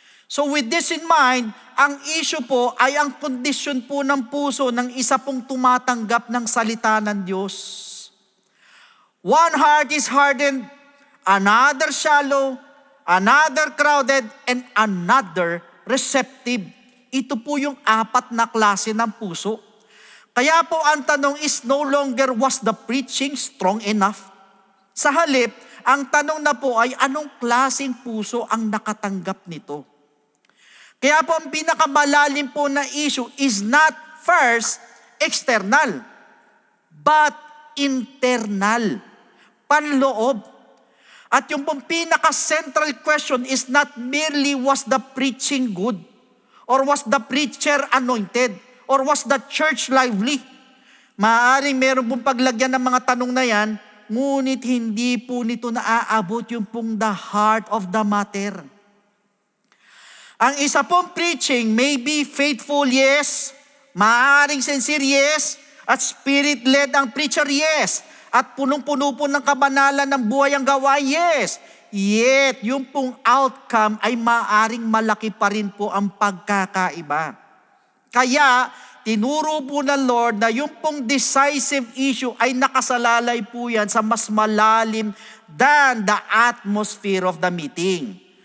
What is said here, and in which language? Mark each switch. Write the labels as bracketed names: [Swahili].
[Filipino] So with this in mind, ang issue po ay ang kondisyon po ng puso ng isa pong tumatanggap ng salita ng Diyos. [English] One heart is hardened, another shallow, another crowded, and another receptive. [Filipino] Ito po yung apat na klase ng puso. Kaya po ang tanong [English] is no longer was the preaching strong enough. [Filipino] Sa halip, ang tanong na po ay anong klaseng puso ang nakatanggap nito. Kaya po ang pinakamalalim po na issue [English] is not first external, but internal, [Filipino] panloob. At yung pong [English] pinaka-central question is not merely was the preaching good, or was the preacher anointed, or was the church lively. [Filipino] Maaaring meron pong paglagyan ng mga tanong na yan, ngunit hindi po nito naaabot yung pong [English] the heart of the matter. [Filipino] Ang isa pong [English] preaching may be faithful, yes. Maaaring sincere, yes. At spirit-led ang preacher, yes. [Filipino] At punong-puno po ng kabanalan ng buhay ang gawa, yes. Yet, yung pong outcome ay maaaring malaki pa rin po ang pagkakaiba. Kaya, tinuro po ng Lord na yung pong decisive issue ay nakasalalay po yan sa mas malalim [English] than the atmosphere of the meeting.